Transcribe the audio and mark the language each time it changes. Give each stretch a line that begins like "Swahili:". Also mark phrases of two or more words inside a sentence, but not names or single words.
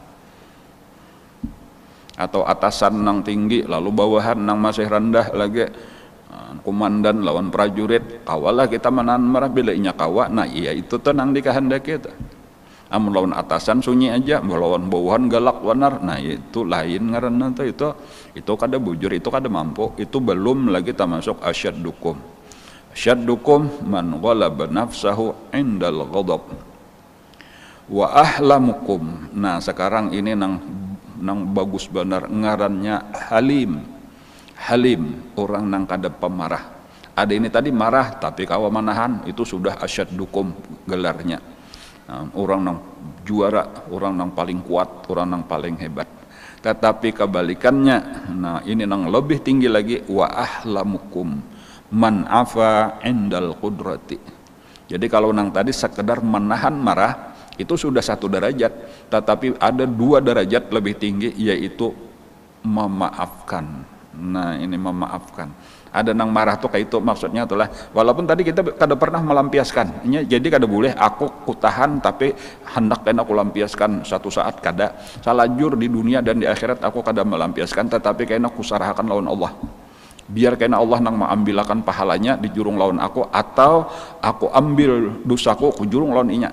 Banjar: Atau atasan nang tinggi lalu bawahan nang masih rendah lagi komandan lawan prajurit kawalah kita menahan marah bila inya kawa nah iya itu tuh nang dikehendaki kita Amun lawan atasan sunyi aja, lawan bawahan galak benar. Nah itu lain ngaranna teh itu kada bujur, itu kada mampu. Itu belum lagi termasuk asyaddukum.
Arabic: أشدكم من غلب نفسه عند الغضب. وأحلمكم.
Banjar: Nah sekarang ini nang bagus benar ngarannya halim. Halim, orang nang kada pemarah. Ada ini tadi marah tapi kawa manahan, itu sudah asyaddukum gelarnya. Orang nang juara, orang nang paling kuat, orang nang paling hebat. Tetapi kebalikannya, nah ini nang lebih tinggi lagi,
Arabic: وأحلمكم من عفا عند القدرة.
Banjar: Jadi kalau nang tadi sekedar menahan marah itu sudah satu derajat, tetapi ada dua derajat lebih tinggi, yaitu memaafkan. Nah ini memaafkan. Ada nang marah tuh kayak itu, maksudnya itulah walaupun tadi kita kada pernah melampiaskan, jadi kada boleh aku kutahan tapi hendak kena aku lampiaskan satu saat kada. Salajur di dunia dan di akhirat aku kada melampiaskan, tetapi kena kusarahakan lawan Allah. Biar kena Allah nang mengambilakan pahalanya di jurung lawan aku, atau aku ambil dosaku ku jurung lawan inya.